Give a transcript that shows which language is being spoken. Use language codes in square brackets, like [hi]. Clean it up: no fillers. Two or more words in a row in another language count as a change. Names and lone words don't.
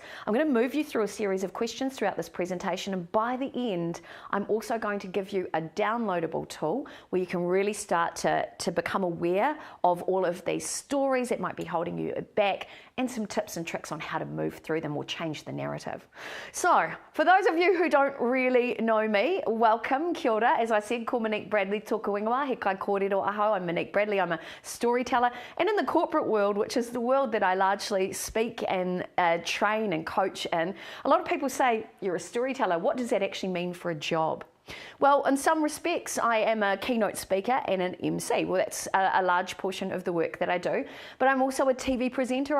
[en] I'm going to move you through a series of questions throughout this presentation, and by the end, I'm also going to give you a downloadable tool where you can really start to become aware of all of these stories that might be holding you back, and some tips and tricks on how to move through them or change the narrative. So, for those of you who don't really know me, welcome, [mi] kia ora. [en] As I said, [mi] ko Monique Bradley tōku ingoa, he kai kōrero aho. [en] I'm Monique Bradley, I'm a storyteller. And in the corporate world, which is the world that I largely speak and train and coach in, a lot of people say, you're a storyteller. What does that actually mean for a job? Well, in some respects, I am a keynote speaker and an MC. Well, that's a large portion of the work that I do. But I'm also a TV presenter.